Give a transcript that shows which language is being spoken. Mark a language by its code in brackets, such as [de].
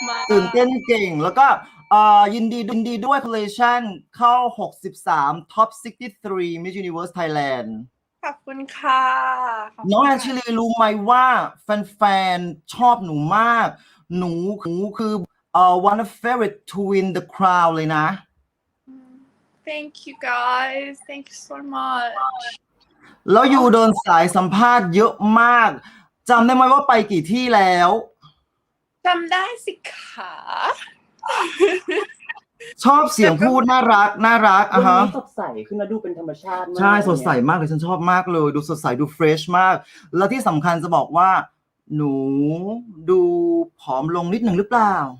[th] ตื่นเต้นเก่งแล้วก็ยินดีด้วย congratulations เข้า63 Top 63 Miss Universe Thailand ขอบคุณค่ะ น้องแอนชิลีรู้ไหมว่าแฟนๆชอบหนูมากหนูคือ [en] one of favorite to win the crown [th] เลยนะ [en] Thank you guys thank you so much [th] แล้วอยู่เดินสายสัมภาษณ์เยอะมากจำได้ไหมว่าไปกี่ที่แล้ว จำได้สิคะ ชอบเสียงพูดน่ารัก วัน ฮะ นี้สดใสขึ้นมาดูเป็นธรรมชาติมาก ใช่สดใสมากเลยฉันชอบมากเลยดูสดใสดูเฟรชมากแล้วที่สำคัญจะบอกว่าหนูดูผอมลงนิดหนึ่งหรือเปล่า